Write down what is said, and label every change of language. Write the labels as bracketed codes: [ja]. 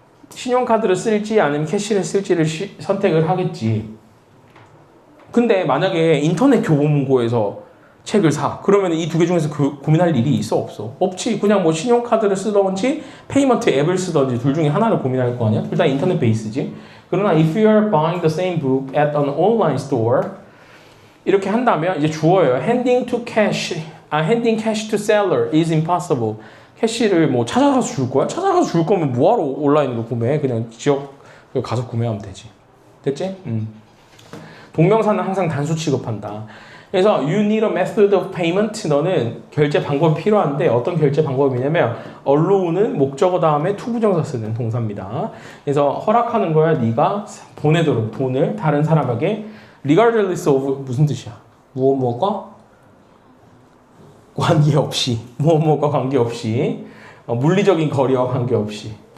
[ko] 신용카드를 쓸지 아니면 캐시를 쓸지를 선택을 하겠지. 근데 만약에 인터넷 교보문고에서 책을 사. 그러면 이 두 개 중에서 고민할 일이 있어 없어? 없지. 그냥 뭐 신용카드를 쓰던지 페이먼트 앱을 쓰던지 둘 중에 하나를 고민할 거 아니야? 둘 다 인터넷 베이스지. 그러나 [en] if you are buying the same book at an online store [ko] 이렇게 한다면 이제 주어예요. [en] handing cash to seller is impossible. [ko] 캐시를 뭐 찾아가서 줄 거야? 찾아가서 줄 거면 뭐하러 온라인으로 구매해? 그냥 지역 가서 구매하면 되지. 됐지? 동명사는 항상 단수 취급한다. 그래서 [en] you need a method of payment. [ko] 너는 결제 방법이 필요한데 어떤 결제 방법이냐면 allow는 목적어 다음에 투부정사 쓰는 동사입니다. 그래서 허락하는 거야. 네가 보내도록 돈을 다른 사람에게 [en] regardless of [ko] 무슨 뜻이야? 무엇과 관계없이 무엇과 관계없이 물리적인 거리와 관계없이.